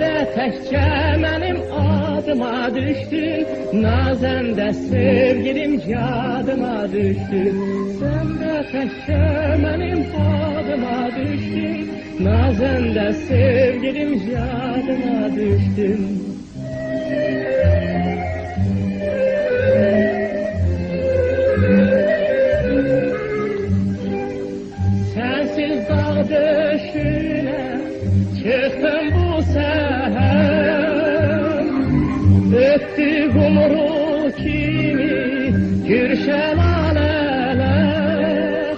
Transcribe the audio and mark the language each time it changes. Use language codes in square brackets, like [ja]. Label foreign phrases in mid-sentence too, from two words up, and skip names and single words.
[az] təkcə mənim adıma düşdün, nazəndə sevgilim yadıma düşdün. Sən də təkcə mənim adıma düşdün, nazəndə sevgilim yadıma düşdün. [tr] Sensiz dağ döşüne çıktım bu seher, öttü kumru kimi gür şelaleler.